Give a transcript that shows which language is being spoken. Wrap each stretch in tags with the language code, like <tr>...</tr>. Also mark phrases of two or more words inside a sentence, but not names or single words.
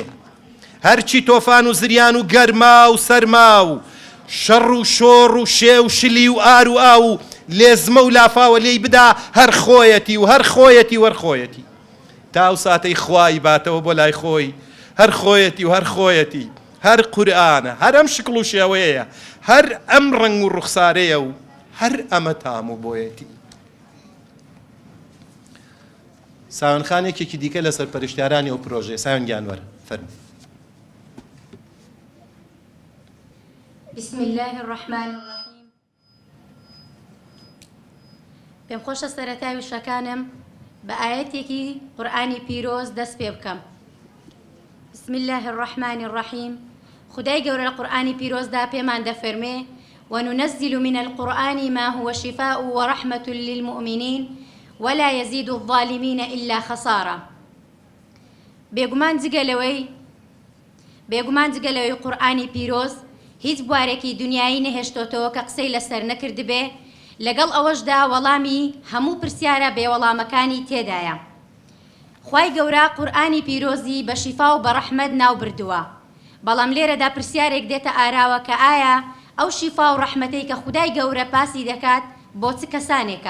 <ckb>هەرچی تۆفان و زریان و گەرما و سەرما و شەڕ و شۆڕ و شێ و شلی و ئار و ئاو و لێزمە و لافاوە لێی بدا، هەر خۆیەتی و هەر خۆیەتی و هەر خۆیەتی، تا و ساتەی خوای باتەوە بۆ لای خۆی، هەر خۆیەتی و هەر خۆیەتی، هەر قورئانە، هەر ئەم شکڵ و شێوەیەیە، هەر ئەم ڕەنگ و ڕوخسارەیە و هەر ئەمە تام و بۆیەتی. ساوێنخانێکێکی دیکە لەسەر پەرشتیارانی ئەو پرۆژێ. ساوێن گیانوەر فەرموو.</ckb> <ar>بسم الله الرحمن الرحيم.</ar> <ckb>پێم خۆشە سەرەتای وشەکانم بە ئاەتێکی قورئانی پیرۆز دەست پێ بکەم.</ckb> <ar>بسم الله الرحمن الرحيم.</ar> <ckb>خدای گەورە لە قورئانی پیرۆزدا پێمان دەفەرمێ</ckb> <ar>وننزل من القرآن ما هو شفاء ورحمة للمؤمنين ولا يزيد الظالمين إلا خسارة.</ar> <ckb>بێگومان جگەلەوەی قورئانی پیرۆز هیچ بوارێکی دنیایی نەهێشتۆتەوە کە قسەی لەسەر نەکرد بێ، لەگەڵ ئەوەشدا وەڵامی هەموو پرسیارە بێوەڵامەکانی تێدایە. خوای گەورە قورئانی پیرۆزی بە شیفا و بە ڕەحمەت ناو بردووە، بەڵام لێرەدا پرسیارێک دێتە ئاراوە کە ئایا ئەو شیفا و ڕەحمەتەی کە خودای گەورە پاسی دەکات بۆ چ کەسانێکە؟</ckb>